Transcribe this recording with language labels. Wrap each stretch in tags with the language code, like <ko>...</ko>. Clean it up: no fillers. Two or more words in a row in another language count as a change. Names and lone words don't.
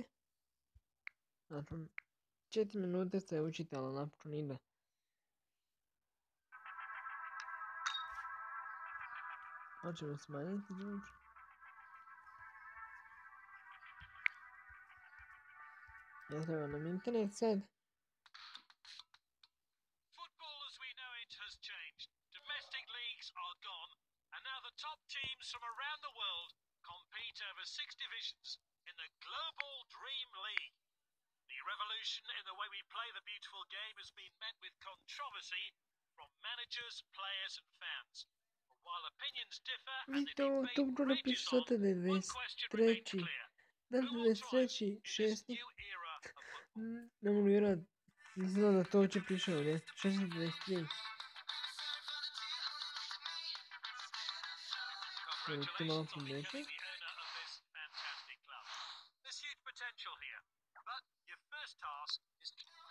<hr>Znači, 4 minute se učite, ali napokon ide. Hoćemo smanjiti zvuk. Ne treba nam internet sad.</hr> <en>Football as we know it has changed. Domestic leagues are gone, and now the top teams from around the world compete over 6 divisions in the Global Dream League. The revolution in the way we play the beautiful game has been met with controversy from managers, players and fans. But while opinions differ and the debate rages on, one question remains clear. Who will thrive in this new era of football?</en> <hr>Ne mogu vjerovati. Nisam da to uopće piše ovdje. 623.</hr> <en>Congratulations on becoming the owner of this fantastic club. There's huge potential here, but your first task is to...</en>